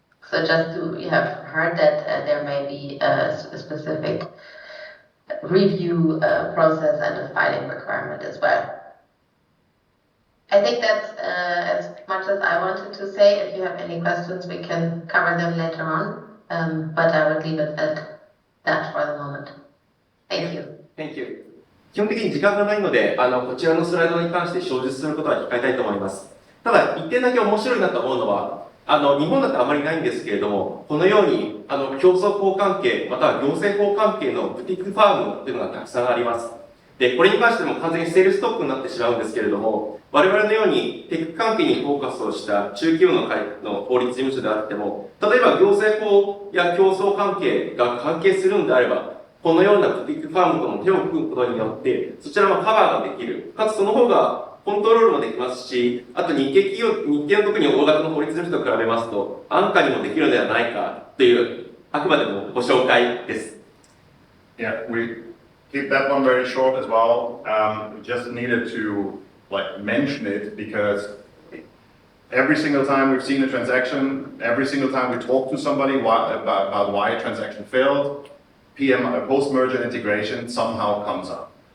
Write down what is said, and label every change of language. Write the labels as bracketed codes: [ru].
[en] So just to, you have heard that there may be a specific review process and a filing requirement as well. I think that's as much as I wanted to say. If you have any questions, we can cover them later on, but I would leave it at that for the moment. Thank you. Thank you. [ja] 基本的に時間がないので、こちらのスライドに関して詳述することは控えたいと思います。ただ、一点だけ面白いなと思うのは、日本だとあまりないんですけれども、このように、競争法関係、または行政法関係のブティックファームというのがたくさんあります。で、これに関しても完全にセールストックになってしまうんですけれども、我々のようにテック関係にフォーカスをした中規模の法律事務所であっても、例えば行政法や競争関係が関係するのであれば、このようなブティックファームとの手を組むことによって、そちらもカバーができる。かつその方がコントロールもできますし、あと日系の特に大型の法律事務所と比べますと、安価にもできるのではないかという、あくまでもご紹介です。 [en] Yeah, we keep that one very short as well. We just needed to mention it because every single time we've seen a transaction, every single time we talk to somebody about why a transaction failed, post-merger integration somehow comes up.